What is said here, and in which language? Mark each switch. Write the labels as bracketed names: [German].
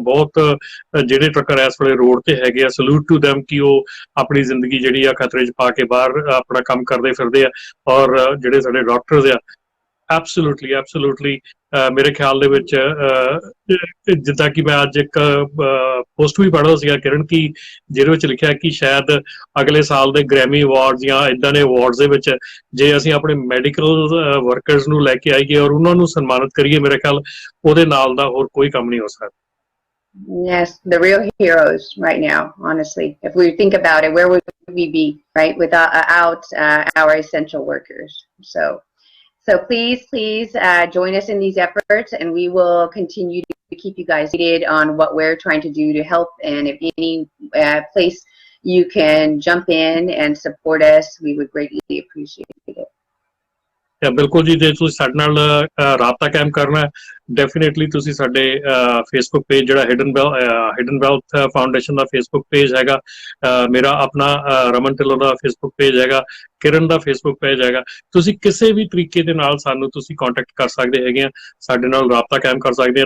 [Punjabi] ਬਹੁਤ ਜਿਹੜੇ ਟਰੱਕਰ ਇਸ ਵੇਲੇ ਰੋਡ ਤੇ ਹੈਗੇ ਆ, [English] salute to them [Punjabi] ਕਿ ਉਹ ਆਪਣੀ ਜ਼ਿੰਦਗੀ ਜਿਹੜੀ ਆ ਖਤਰੇ 'ਚ ਪਾ ਕੇ ਬਾਹਰ ਆਪਣਾ ਕੰਮ ਕਰਦੇ ਫਿਰਦੇ ਆ ਔਰ ਜਿਹੜੇ ਸਾਡੇ ਡਾਕਟਰਸ ਆ ਐਬਸੋਲੂਟਲੀ ਮੇਰੇ ਖਿਆਲ ਦੇ ਵਿੱਚ ਜਿੱਦਾਂ ਕਿ ਮੈਂ ਅੱਜ ਇੱਕ ਪੋਸਟ ਵੀ ਪੜ੍ਹਦਾ ਸੀਗਾ ਕਿਰਨ ਕਿ ਜਿਹਦੇ ਵਿੱਚ ਲਿਖਿਆ ਕਿ ਸ਼ਾਇਦ ਅਗਲੇ ਸਾਲ ਦੇ ਗ੍ਰੈਮੀ ਅਵਾਰਡ ਜਾਂ ਇਦਾਂ ਦੇ ਅਵਾਰਡਸ ਦੇ ਵਿੱਚ ਜੇ ਅਸੀਂ ਆਪਣੇ ਮੈਡੀਕਲ ਵਰਕਰਸ ਨੂੰ ਲੈ ਕੇ ਆਈਏ ਔਰ ਉਹਨਾਂ ਨੂੰ ਸਨਮਾਨਿਤ ਕਰੀਏ, ਮੇਰੇ ਖਿਆਲ ਉਹਦੇ ਨਾਲ ਦਾ ਹੋਰ ਕੋਈ ਕੰਮ ਨਹੀਂ ਹੋ ਸਕਦਾ। [English] Yes, the real heroes right now, honestly. If we think about it, where would we be, right, without our essential workers? So please join us in these efforts, and we will continue to keep you guys updated on what we're trying to do to help. And if any place you can jump in and support us, we would greatly appreciate it. [Punjabi] ਬਿਲਕੁਲ ਜੀ, ਜੇ ਤੁਸੀਂ ਸਾਡੇ ਨਾਲ ਰਾਬਤਾ ਕਾਇਮ ਕਰਨਾ definitely ਤੁਸੀਂ ਸਾਡੇ ਫੇਸਬੁੱਕ ਪੇਜ ਜਿਹੜਾ ਹਿਡਨ ਵੈਲਥ ਫਾਊਂਡੇਸ਼ਨ ਦਾ ਫੇਸਬੁੱਕ ਪੇਜ ਹੈਗਾ, ਮੇਰਾ ਆਪਣਾ ਰਮਨ ਢਿੱਲੋਂ ਦਾ ਫੇਸਬੁੱਕ ਪੇਜ ਹੈਗਾ, ਕਿਰਨ ਦਾ ਫੇਸਬੁੱਕ ਪੇਜ ਹੈਗਾ। ਤੁਸੀਂ ਕਿਸੇ ਵੀ ਤਰੀਕੇ ਦੇ ਨਾਲ ਸਾਨੂੰ ਤੁਸੀਂ ਕੰਟੈਕਟ ਕਰ ਸਕਦੇ ਹੈਗੇ ਆ, ਸਾਡੇ ਨਾਲ ਰਾਬਤਾ ਕਾਇਮ ਕਰ ਸਕਦੇ ਆ।